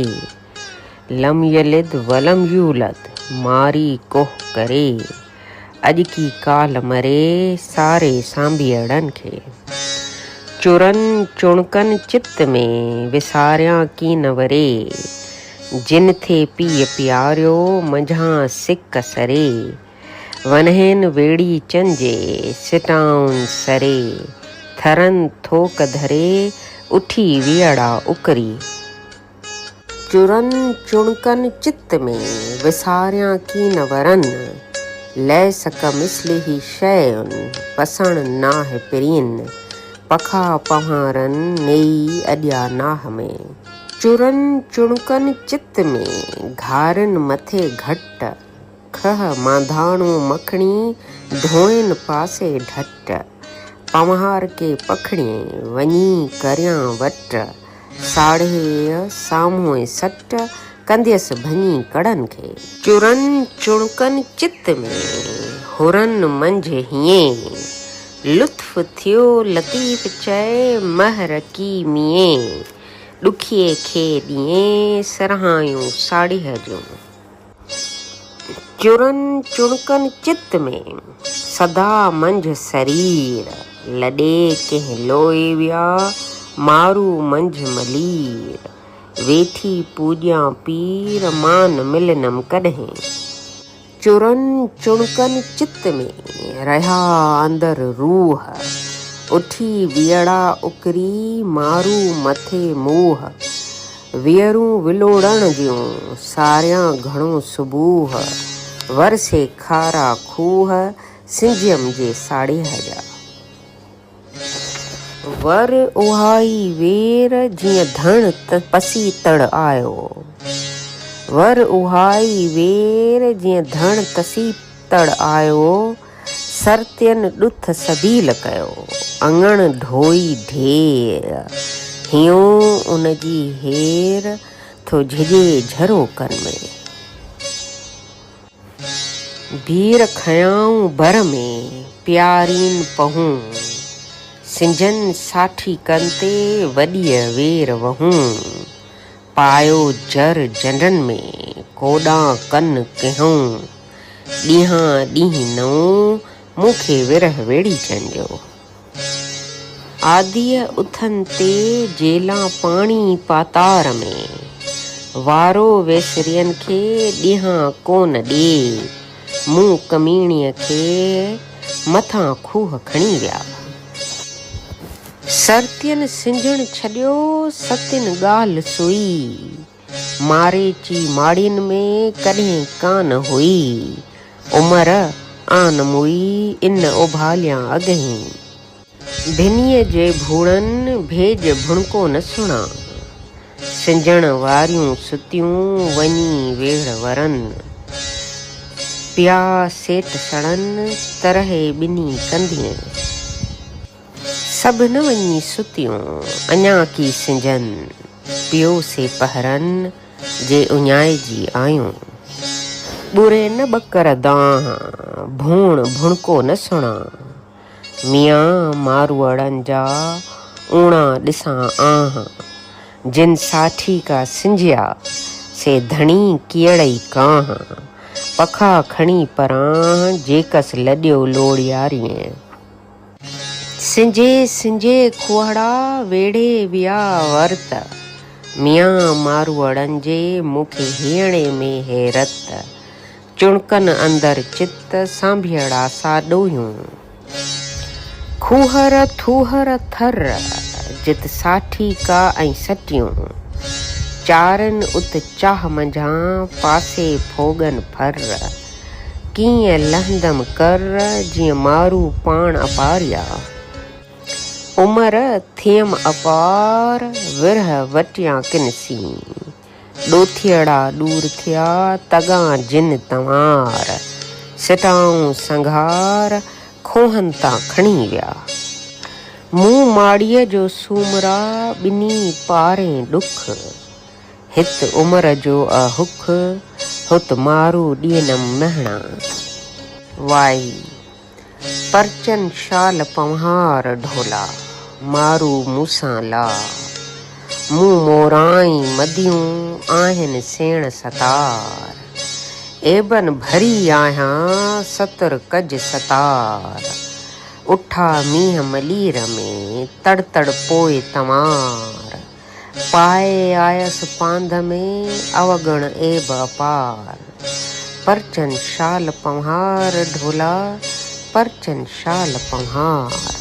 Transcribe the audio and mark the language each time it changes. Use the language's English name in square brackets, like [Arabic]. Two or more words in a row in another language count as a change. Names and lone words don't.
[Arabic] لم يلد ولم يولد [Sindhi] मारी कोह करे, अज की काल मरे सारे सांभियड़न खे। चुरन चुणकन चित्त में विसारियां की नवरे, जिन थे पीय प्यारियो मंझां सिक सरे। वनहेन वेड़ी चंजे सिटाउन सरे, थरन थोक धरे उठी वियड़ा उकरी। चुरन चुणकन चित्त में विसारियां की नवरन, लय सक मिसली ही शयुन पसण नाह पिरीन। पखा पहारन नेई अड्या नाह में। चुरन चुणकन चित्त में घारन मथे घट, खह मांधाणू मखणी धोइन पासे ढट। पमहार के पखड़े वनी करियां वट, साढ़े साम्हूं सट कंदियस भनी कड़न खे। चुरन चुणकन चित्त में हुरन मंझ हिये, लुत्फ थियो लतीफ़ चए महर की मिए। ॾुखिए खे ॾिए सरहायूं साड़ीह जूं। चुरन चुणकन चित्त में सदा मंझ शरीर, लॾे कंहिं लोए विया मारू मंझ मलीर। वेठी पूॼियां पीर मान मिलनम कॾहिं। चुरन चुणकन चित्त में रहा अंदर रूह, उठी वियड़ा उकरी मारू मथे मूह। वियरूं विलोड़ण जूं सारियां घणो सुबूह, वरसे खारा खूह सिंझियम जे साड़ीह जा। वर उहाई वेर जीअं धण पसी तड़ आयो। वर उहाई वेर जीअं धण तसी तड़ आयो। सरतियन ॾुथ सबील कयो, अङण ढोई ढेर। हियूं उनजी हेर थो झिजे झरोकन में। भीर खयाऊं भर में प्यारीन पहूं, सिंझन साठी कंते वॾीअ वेर वहूं। पायो जर जंडन में कोॾां कन कयूं, ॾींहां ॾींहुं नऊं मूंखे विरह वेड़ी चंजो। आदीअ उथन ते जेला पाणी पातार में, वारो वेसरियन खे ॾींहां कोन ॾे। मूं कमीणीअ खे मथां खूह खणी विया। सरतियन सिंझण छॾियो सतिन ॻाल्हि सुई, मारे ची माड़ियुनि में कॾहिं कान हुई। उमर आन मुई इन उभालियां अॻहीं, भिनीअ जे भूड़न भेज भुणको न सुणा। सिंझण वारियूं सुतियूं वञी वेड़ वरन, पिया सेट सड़न तरहे ॿिनी कंदियूं। सभु न वञी सुतियूं अञा की सिंझन, पियो से पहरन जे उञाइजी आयूं। ॿुरे न ॿकर दाह भूण भुणको न सुणा। मियां मारूअड़न जा ऊणा ॾिसां आह, जिन साठी का सिंझिया से धणी कीअड़ई काह। पखा खणी परां जेकस लॾियो लोड़ियारीअ। सिंझे सिंझे खुहड़ा वेड़े विया वर्त, मियां मारूअड़न जे मूंखे हीअणे में हैरत। चुणकन अंदर चित्त सांभियड़ा साॾोयूं, खूहर थूहर थर जित साठी का ऐं सटियूं। चारन उत चाह मंझां पासे फोगन फर, कीअं लहंदम कर जीअं मारू पाण अपारिया। उमर थियम अपार विरह वटियां किनसी, ॾोथियड़ा दूर थिया तगां जिन तंवार। सिटाऊं संघार खोहन तां खणी विया। मूं माड़ीअ जो सूमरा ॿिनी पारे ॾुख, हित उमिरि जो अहुख हुत मारू ॾियनम महणा। वाई परचन शाल पंहार ढोला मारू मूसां ला। मूं मोराई मदियूं आहिनि सेण सतार। एबन भरी आहियां सतर कज सतार। उठा मींहं मलीर में तड़ तड़ पोइ तमार। पाए आयस पांध में अवगण एब अपार। परचन शाल पंहार ढोला परचन शाल पंहार।